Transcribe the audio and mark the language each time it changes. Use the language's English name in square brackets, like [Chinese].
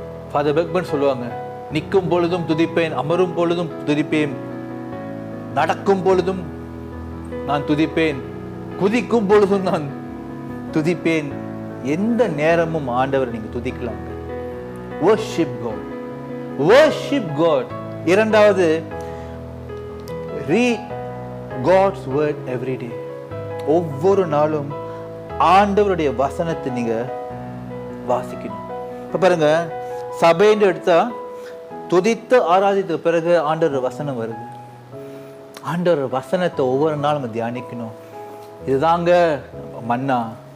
[Tamil] Father Beckmann சொல்லுவாங்க, நிற்கும் பொழுதும் துதிப்பேன், அமரும் பொழுதும் துதிப்பேன், நடக்கும் பொழுதும் நான் துதிப்பேன், குதிக்கும் பொழுதும் நான் துதிப்பேன். எந்த நேரமும் ஆண்டவர் நீங்க துதிக்கலாம். [English] worship God, worship God. [Tamil] இரண்டாவது, [English] read God's word every day. [Tamil] ஒவ்வொரு நாளும் ஆண்டவருடைய வசனத்தை நீங்க வாசிக்கணும். இப்ப பாருங்க, சபைன்னு எடுத்தா துதித்து ஆராதித்த பிறகு ஆண்டவர் வசனம் வருது. ஆண்டவர் வசனத்தை ஒவ்வொரு நாளும் நம்ம தியானிக்கணும். இதுதாங்க மன்னா.